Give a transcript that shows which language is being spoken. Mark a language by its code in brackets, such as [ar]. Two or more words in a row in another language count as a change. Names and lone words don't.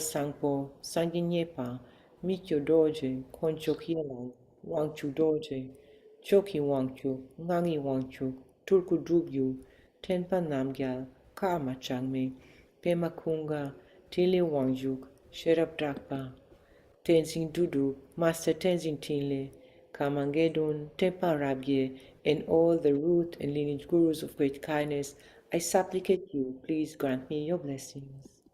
[en] Sangpo, Sanginyepa, Mikyo Dorje, Konchok Yelang, Wangchu Dorje, Choki Wangchu, Ngangi Wangchu, Turku Drubyu, Tenpa Namgyal, Karma Changme, Pema Kunga, Tile Wangjuk, Sherab Drakpa, Tenzin Dudu, Master Tenzin Tinle, Kamangedon, Tempa Rabye, and all the root and lineage gurus of great kindness, I supplicate you, please grant me your blessings.